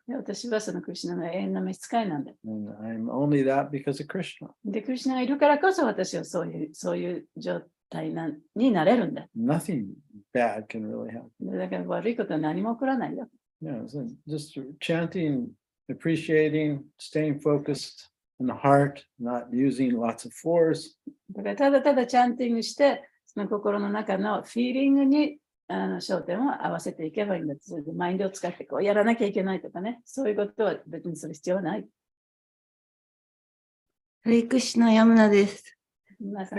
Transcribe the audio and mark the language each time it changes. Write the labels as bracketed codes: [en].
[ja] で私はそのクリシュナの永遠の召使いなんだ。 [en] And I'm only that because of Krishna. [ja] で、クリシュナがいるからこそ私はそういう状態になれるんだ。 [en] Nothing bad can really happen. [ja] でだから悪いことは何も起こらないよ。 [en] Yeah, so just chanting, appreciating, staying focused in the heart, not using lots of force. [ja] だからただただチャンティングして、その心の中のフィーリングに焦点を合わせていけばいいんだ。それでマインドを使ってこうやらなきゃいけないとかね。そういうことは別にする必要はない。ハレクシナヤムナです。皆さん、